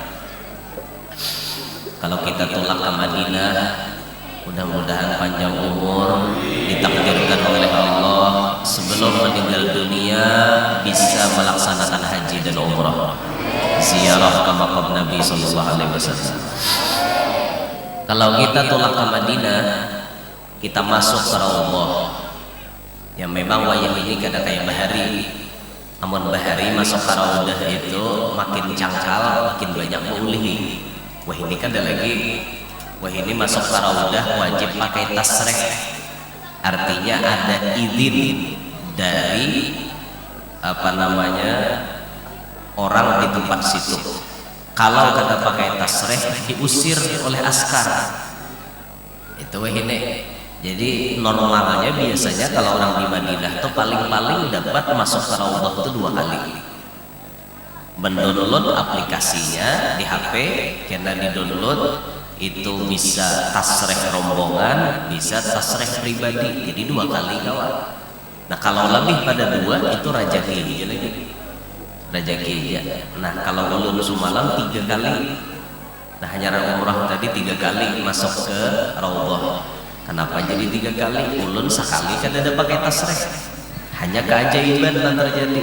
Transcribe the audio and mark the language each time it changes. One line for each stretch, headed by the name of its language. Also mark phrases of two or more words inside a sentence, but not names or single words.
Indonesian: Kalau kita tolak ke Madinah, mudah-mudahan panjang umur, ditakdirkan oleh Allah sebelum meninggal dunia bisa melaksanakan haji dan umrah, ziarah ke makam Nabi
Arabic: sallallahu alaihi wasallam.
Indonesian: Kalau kita tolak ke Madinah, kita masuk ke Raudhah.
Banjar: Ya memang wayah ini kada kayak bahari. Namun bahari masuk ke Raudhah itu makin cangkal, makin banyak mengulihi.
Indonesian: Wah ini kan ada lagi. Wah ini masuk ke Raudhah wajib pakai tasrih. Artinya ada izin dari orang di tempat situ.
Banjar: Kalau kada pakai tasrih diusir oleh askar.
Indonesian: Itu wah ini. Jadi normalnya biasanya kalau orang di Madinah itu paling-paling dapat masuk ke Raudhah itu 2 kali. Mendownload aplikasinya di HP, karena di-download itu bisa tasrih rombongan, bisa tasrih pribadi, jadi 2 kali kawan.
Banjar: Nah kalau lebih pada 2 itu Raja Kija lagi, Raja Kija. Nah kalau ulun Sumalam 3 kali. Nah hanya umrah tadi 3 kali masuk ke Raudhah.
Indonesian: Kenapa jadi 3 kali? Ulun sekali kan ada pakai tasrih. Hanya keajaiban yang terjadi.